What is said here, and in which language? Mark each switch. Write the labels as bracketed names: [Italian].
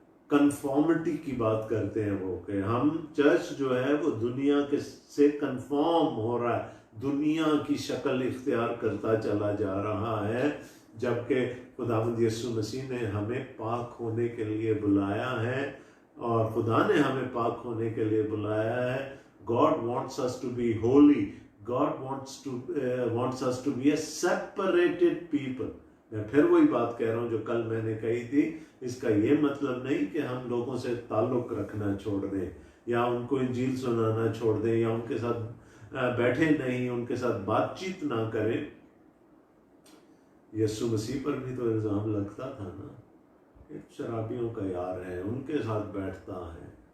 [Urdu] Conformity کی بات کرتے ہیں وہ، کہ ہم چرچ جو ہے وہ دنیا کے سے کنفارم ہو رہا ہے، دنیا کی شکل اختیار کرتا چلا جا رہا ہے، جبکہ خداوند یسوع مسیح نے ہمیں پاک ہونے کے لیے بلایا ہے، اور خدا نے ہمیں پاک ہونے کے لیے بلایا ہے. [English] God wants us to be holy. God wants us to be a separated people. [Urdu] میں پھر وہی بات کہہ رہا ہوں جو کل میں نے کہی تھی. اس کا یہ مطلب نہیں کہ ہم لوگوں سے تعلق رکھنا چھوڑ دیں، یا ان کو انجیل سنانا چھوڑ دیں، یا ان کے ساتھ بیٹھے نہیں، ان کے ساتھ بات چیت نہ کریں. یسوع مسیح پر بھی تو الزام لگتا تھا نا، شرابیوں کا یار ہے، ان کے ساتھ بیٹھتا ہے.